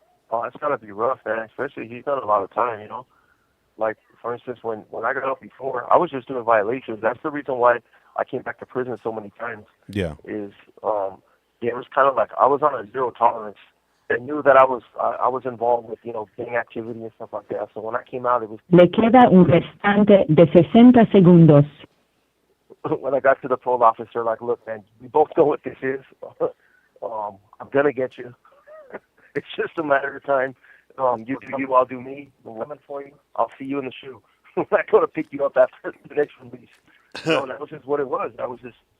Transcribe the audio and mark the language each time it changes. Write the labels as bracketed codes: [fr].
[en] Oh, it's gotta be rough, man. Especially he's done a lot of time, Like, for instance, when I got out before, I was just doing violations. That's the reason why I came back to prison so many times. Yeah. It was kind of like I was on a zero tolerance. They knew that I was involved with, gang activity and stuff like that. So when I came out, it was... [es] Le queda un restante de 60 segundos. [en] When I got to the parole officer, like, "Look, man, we both know what this is. I'm going to get you. It's just a matter of time. You do you, I'll do me. I'm coming for you. I'll see you in the shoe. I'm not going to pick you up after the next release." That was just what it was. I was just...